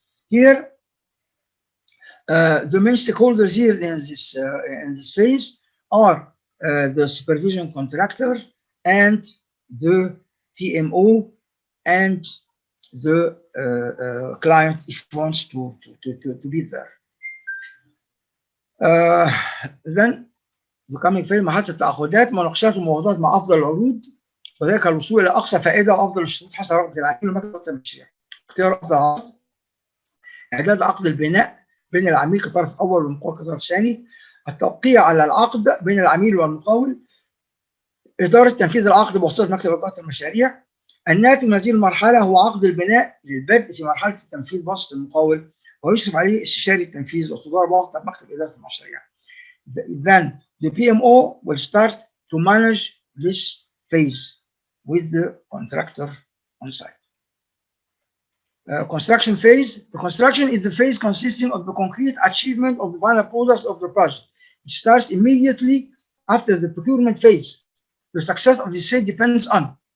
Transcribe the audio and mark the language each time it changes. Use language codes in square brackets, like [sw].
[en] Here, the main stakeholders here in this phase are the supervision contractor and the TMO and the client if he wants to be there. Then the coming phase [ar] محادثة التعاقدات، مناقشات ومفاوضات مع أفضل العروض وذلك الوصول إلى أقصى فائدة وأفضل الشروط حسب رغبة العميل ومكتب المشاريع. اختيار أفضل عقد، إعداد عقد البناء بين العميل كطرف أول والمقاول كطرف ثاني، التوقيع على العقد بين العميل والمقاول، إدارة تنفيذ العقد بواسطة مكتب إدارة المشاريع. الناتج من هذه المرحلة هو عقد البناء للبدء في مرحلة التنفيذ بواسطة المقاول ويشرف عليه استشاري التنفيذ وتدار بواسطة مكتب إدارة المشاريع. [en] Then the PMO will start to manage this phase with the contractor on site. Construction phase. The construction is the phase consisting of the concrete achievement of the final products of the project. It starts immediately after the procurement phase. The success of this phase depends on.